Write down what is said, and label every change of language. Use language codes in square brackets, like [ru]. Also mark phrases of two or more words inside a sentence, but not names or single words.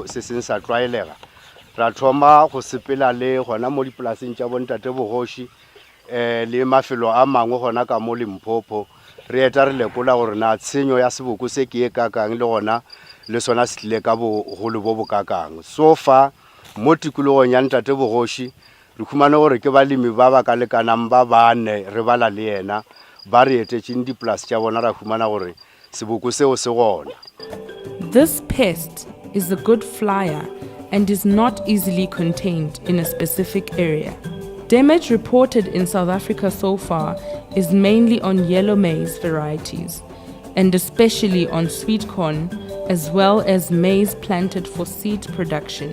[nso] se seng sa tlwaelega ra thoma go sepela le gona mo dipolaseng tša bontate Bogoshi le mafelo a mangwe gona ka mo Limpopo re eta re lekola gore na tshenyo ya seboko se ke e kakang le gona le sona se tlile ka bogolo bo bokakang [en] so far [nso] mo tikologong ya ntate Bogoshi re khumane gore ke balemi ba ba ka lekanang ba bane re bala le yena ba re etetseng dipolasi tša bona ra khumana gore seboko seo se gona. [en] This pest is a good flyer and is not easily contained in a specific area. Damage reported in South Africa so far is mainly on yellow maize varieties, and especially on sweet corn, as well as maize planted for seed production.